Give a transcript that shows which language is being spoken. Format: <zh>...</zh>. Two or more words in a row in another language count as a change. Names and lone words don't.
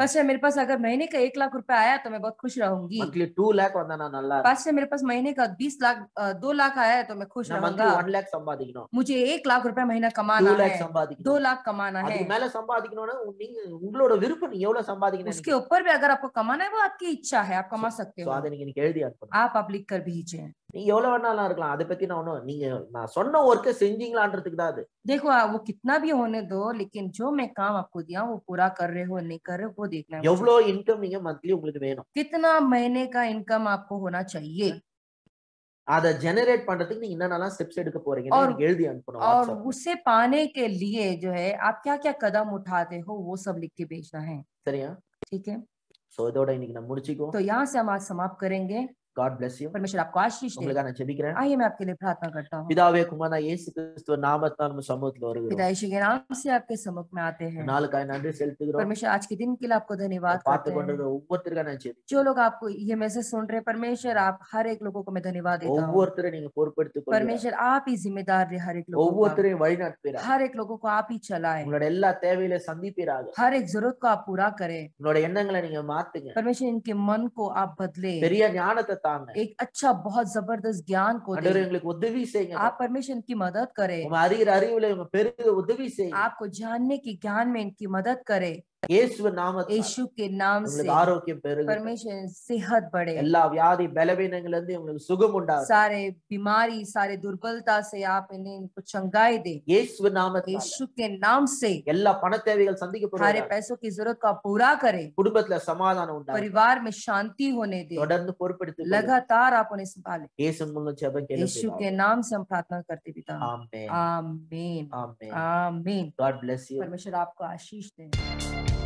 <hi>पास मेरे पास अगर महीने का 1 लाख रुपए आया तो मैं बहुत खुश रहूंगी।</hi> <ta>மந்த்லி 2 lakh வந்தா நான் நல்லா இருப்பேன்.</ta> <hi>पास मेरे पास महीने का 2 लाख आया है तो मैं खुश</hi> <ta>நான் மந்த்லி</ta> <hi>रहूंगा।</hi> <ta>1 lakh சம்பாதிக்கணும்,</ta> <hi>मुझे 1 लाख रुपए महीना कमाना</hi> <ta>2 lakh</ta> <hi>है,</hi> <ta>சம்பாதிக்கணும்.</ta> <hi>2 लाख कमाना है।</hi> <ta>அதுக்கு மேல சம்பாதிக்கணும்னா நீங்க உங்களோட விருப்பம், நீங்க எவ்வளவு சம்பாதிக்கணும்</ta> <hi>उसके ऊपर भी अगर आपको कमाना है वो आपकी इच्छा है, आप कमा सकते</hi> <ta>சோ</ta> <hi>हो।</hi> <ta>அதை நீங்க எழுதி அனுப்பணும்.</ta> <hi>आप लिख कर भेजें।</hi> <ta>நீங்க எவ்வளவு வேணாலும் இருக்கலாம், அதை பத்தி நான் ஒண்ணும், நீங்க நான் சொன்ன ஒர்க்கை செஞ்சீங்களான்றதுக்கு தான் அது.</ta> <hi>देखो वो कितना भी होने दो, लेकिन जो मैं काम आपको दिया वो पूरा कर रहे हो नहीं कर रहे हो वो देखना है मुझे।</hi> <ta>எவ்வளவு இன்கம் நீங்க மந்த்லி உங்களுக்கு வேணும்,</ta> <hi>कितना महीने का इनकम आपको होना चाहिए,</hi> <ta>அதை ஜெனரேட் பண்றதுக்கு நீங்க என்னென்னலாம் ஸ்டெப்ஸ் எடுக்க போறீங்கன்னு</ta> <hi>और-</hi> <ta>எனக்கு எழுதி அனுப்பணும்</ta> <hi>और WhatsApp. उसे पाने के लिए जो है आप क्या क्या कदम उठाते हो वो सब लिख के भेजना है।</hi> <ta>சரியா?</ta> <hi>ठीक है,</hi> <ta>சோ இதோட இன்னைக்கு நம்ம முடிச்சுக்கோ.</ta> <hi>तो यहाँ से हम आज समाप्त करेंगे।</hi> <en>God bless you.</en> <hi>परमेश्वर आपको आशीष दे।</hi> <ta>உங்களுக்காக நான் ஜெபிக்கிறேன்.</ta> <hi>आइए मैं आपके लिए प्रार्थना करता हूँ।</hi> <ta>பிதாவே குமாரா இயேசு கிறிஸ்துவ நாமத்தால் நம்ம சமூகத்துல வருகிறோம்.</ta> <hi>पिता यीशु के नाम से आपके सम्मुख में आते हैं।</hi> <ta>நாளுக்காக நன்றி செலுத்துகிறோம்.</ta> <hi>परमेश्वर आज के दिन के लिए आपको धन्यवाद</hi> <ta>பார்த்து</ta> <hi>करते हैं।</hi> <ta>கொண்டிருக்கிற ஒவ்வொருத்தருக்காக நான் ஜெபிக்கிறேன்.</ta> <hi>जो लोग आपको ये मैसेज सुन रहे हैं परमेश्वर आप हर एक लोगों को मैं धन्यवाद देता हूँ।</hi> <ta>ஒவ்வொருத்தரை நீங்க பொறுப்பெடுத்துக் கொள்ளுங்க.</ta> <hi>परमेश्वर आप ही जिम्मेदार रहे हर एक लोगों का,</hi> <ta>ஒவ்வொருத்தரையும் வழி நடத்துவீராக.</ta> <hi>हर एक लोगों को आप ही चलाए,</hi> <ta>உங்களோட எல்லா தேவையில சந்திப்பீராக.</ta> <hi>हर एक जरूरत को आप पूरा करें।</hi> <ta>உங்களோட எண்ணங்களை நீங்க மாத்துங்க.</ta> <hi>परमेश्वर इनके मन को आप बदले,</hi> <ta>பெரிய ஞானத்தை தாங்க.</ta> <hi>एक अच्छा बहुत जबरदस्त ज्ञान को</hi> <ta>ஆண்டவரே</ta> <hi>दे।</hi> <ta>எங்களுக்கு உதவி செய்யுங்க.</ta> <hi>आप परमेश्वर इनकी मदद करें,</hi> <ta>உங்க அறிகிற அறிவுல உங்க பெருக உதவி செய்யுங்க.</ta> <hi>आपको जानने की ज्ञान में इनकी मदद करे।</hi> <ta>இயேசு நாமத்தில்</ta> <hi>यीशु के नाम से</hi> <ta>உங்களுக்கு ஆரோக்கியம் பெருக.</ta> <hi>परमेश्वर सेहत बढ़े,</hi> <ta>எல்லா வியாதி பலவீனங்கள்ல இருந்து உங்களுக்கு சுகம் உண்டாகும்.</ta> <hi>सारे बीमारी सारे दुर्बलता से आप इनको चंगाई दे।</hi> <ta>இயேசு நாமத்தில்</ta> <hi>यीशु के नाम से</hi> <ta>எல்லா பண தேவைகள்</ta> <hi>सारे</hi> <ta>சந்திக்கப்படுவதாக.</ta> <hi>पैसों की जरूरत को आप पूरा करें,</hi> <ta>குடும்பத்துல சமாதானம் உண்டாகும்.</ta> <hi>परिवार में शांति होने दे,</hi> <ta>தொடர்ந்து பொறுப்பெடுத்துக் கொள்ளுங்க.</ta> <hi>लगातार आप उन्हें संभालें।</hi> <ta>இயேசு மூலம் ஜெபம்</ta> <hi>यीशु</hi> <ta>கேளுங்க.</ta> <hi>के नाम से हम प्रार्थना करते पिता।</hi> <ta>ஆமென்.</ta> <hi>आमीन</hi> <ta>ஆமென்.</ta> <hi>आमीन।</hi> <en>God bless you.</en> <hi>परमेश्वर आपको आशीष दे।</hi>